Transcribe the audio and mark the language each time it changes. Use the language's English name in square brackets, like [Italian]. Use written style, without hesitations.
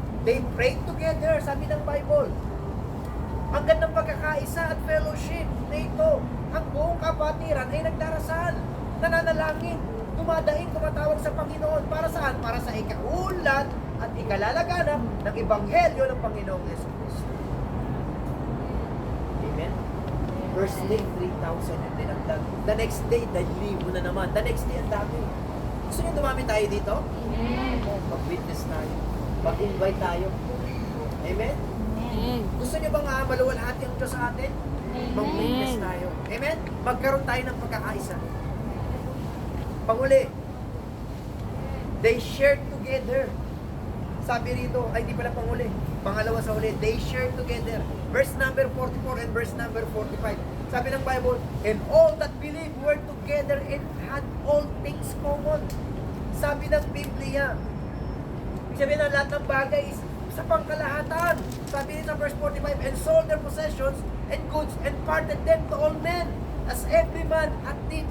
[English] They prayed together, [Filipino] sabi ng Bible. Ang gandang pagkakaisa at fellowship na ito. Ang buong kapatiran ay nagdarasal, nananalangin, dumadaing, tumatawag sa Panginoon. Para saan? Para sa ikaulat at ikalalaganap ng Ebanghelyo ng Panginoong Yesu Cristo. [English] Amen? First day, 3,000 and [Filipino] dinagdag. [English] The next day, 1,000 [Filipino] na naman. [English] The next day, [Filipino] ang dami. Gusto niyo dumami tayo dito? Amen. Mag-witness tayo. Mag-invite tayo. Amen? Amen. Gusto niyo bang maluwalhati ang Diyos sa atin? Mag-witness tayo. Amen? Magkaroon tayo ng pagkakaisa. Panguli, [English] they shared together. [Filipino] Sabi rito, ay di pala panguli. Pangalawa sa huli, [English] they shared together. Verse number 44 and verse number 45. [Filipino] Sabi ng Bible, [English] and all that believed were together and had all things common. [Filipino] Sabi ng Biblia, sabi ng lahat ng bagay is sa pangkalahatan. Sabi nito [English] verse 45, and sold their possessions and goods and parted them to all men, as every man at need.